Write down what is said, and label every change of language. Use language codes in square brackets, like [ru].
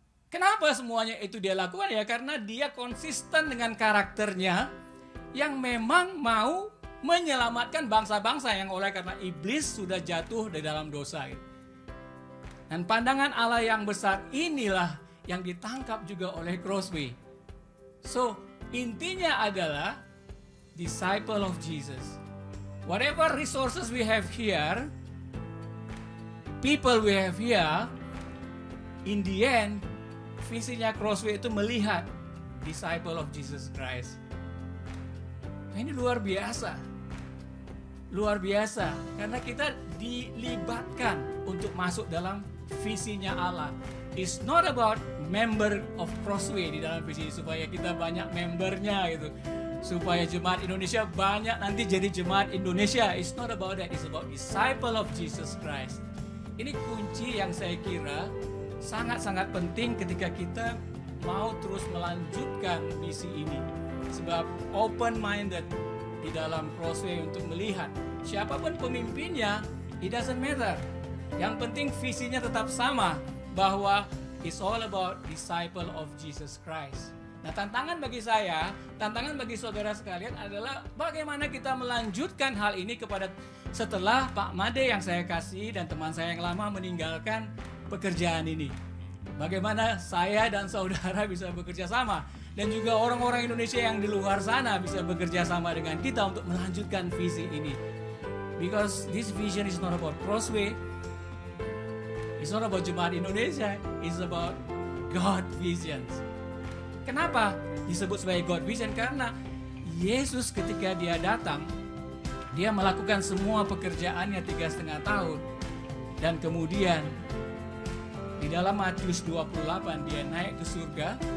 [id] Kenapa semuanya itu dia lakukan? Ya karena dia konsisten dengan karakternya yang memang mau menyelamatkan bangsa-bangsa yang oleh karena iblis sudah jatuh di dalam dosa gitu. Dan pandangan Allah yang besar inilah yang ditangkap juga oleh Crossway. [en] So, [id] intinya adalah [en] disciple of Jesus. Whatever resources we have here, people we have here, in the end, [id] visinya Crossway itu melihat [en] disciple of Jesus Christ. [id] Nah, ini luar biasa. Luar biasa, karena kita dilibatkan untuk masuk dalam visinya Allah. [en] It's not about member of Crossway [id] di dalam visi supaya kita banyak membernya gitu, supaya jemaat Indonesia banyak nanti jadi jemaat Indonesia. [en] It's not about that. It's about disciple of Jesus Christ. [id] Ini kunci yang saya kira sangat-sangat penting ketika kita mau terus melanjutkan misi ini. Sebab open-minded di dalam Crossway untuk melihat siapapun pemimpinnya, [en] it doesn't matter. [id] Yang penting visinya tetap sama, bahwa [en] it's all about disciple of Jesus Christ. [id] Nah, tantangan bagi saya, tantangan bagi saudara sekalian adalah bagaimana kita melanjutkan hal ini kepada setelah Pak Made yang saya kasih dan teman saya yang lama meninggalkan pekerjaan ini. Bagaimana saya dan saudara bisa bekerja sama, dan juga orang-orang Indonesia yang di luar sana bisa bekerja sama dengan kita untuk melanjutkan visi ini. [en] Because this vision is not about Crossway, it's not about Jemaat Indonesia, it's about God visions. [id] Kenapa disebut sebagai God vision? Karena Yesus ketika dia datang, dia melakukan semua pekerjaannya 3,5 tahun. Dan kemudian di dalam Matius 28 dia naik ke surga.